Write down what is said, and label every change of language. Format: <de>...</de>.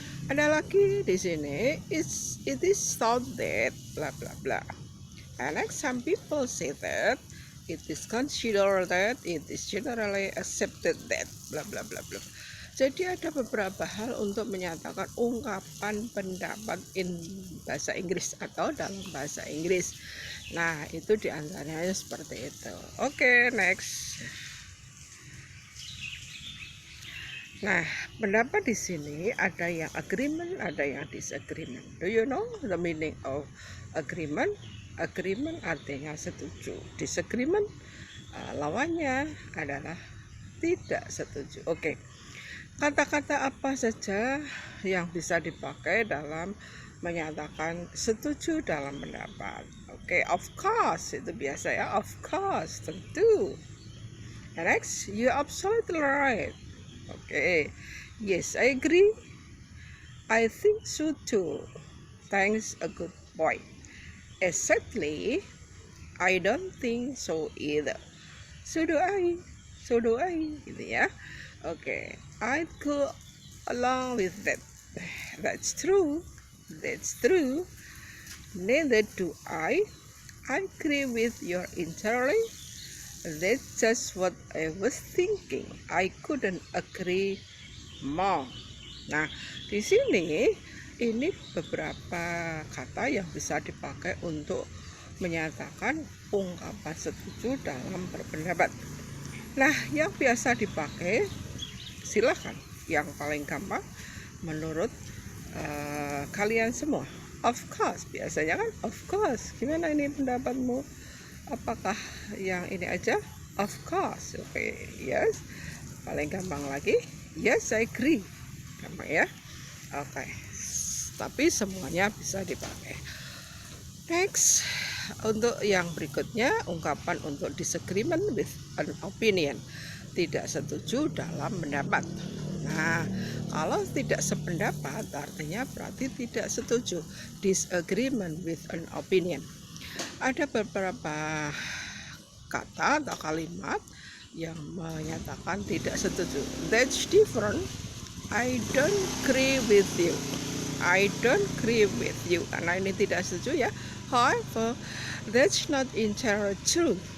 <id>Ada lagi di sini,</id> <en>it is thought that bla bla bla, and like some people say that, it is considered that, it is generally accepted that bla bla bla bla.</en> <id>Jadi ada beberapa hal untuk menyatakan ungkapan pendapat in bahasa Inggris atau dalam bahasa Inggris. Nah, itu diantaranya seperti itu. Oke, next. Nah, pendapat di sini ada yang agreement, ada yang disagreement.</id> <en>Do you know the meaning of agreement?</en> <id>Agreement artinya setuju. Disagreement lawannya adalah tidak setuju. Oke. Kata-kata apa saja yang bisa dipakai dalam menyatakan setuju dalam pendapat? Oke, of course, itu biasa ya, of course, tentu.</id> <en>Next, you're absolutely right. Oke, yes, I agree. I think so too. Thanks, a good point. Exactly, I don't think so either. So do I. So do I,</en> <id>gitu ya.</id> <en>Oke, I'd go along with that. That's true. That's true. Neither do I. I agree with your entirely. That's just what I was thinking. I couldn't agree more.</en> <id>Nah, di sini ini beberapa kata yang bisa dipakai untuk menyatakan ungkapan setuju dalam berpendapat. Nah, yang biasa dipakai, silakan yang paling gampang menurut kalian semua. Of course, biasanya kan of course. Gimana ini pendapatmu? Apakah yang ini aja? Of course. Oke, yes. Paling gampang lagi, yes, I agree. Gampang ya. Oke. Tapi semuanya bisa dipakai. Next, untuk yang berikutnya, ungkapan untuk</id> <en>disagreement with an opinion,</en> <id>tidak setuju dalam pendapat. Nah, kalau tidak sependapat artinya berarti tidak setuju.</id> <en>Disagreement with an opinion.</en> <id>Ada beberapa kata atau kalimat yang menyatakan tidak setuju.</id> <en>That's different. I don't agree with you. I don't agree with you.</en> <id>Karena ini tidak setuju ya.</id> <en>However, that's not entirely true.</en>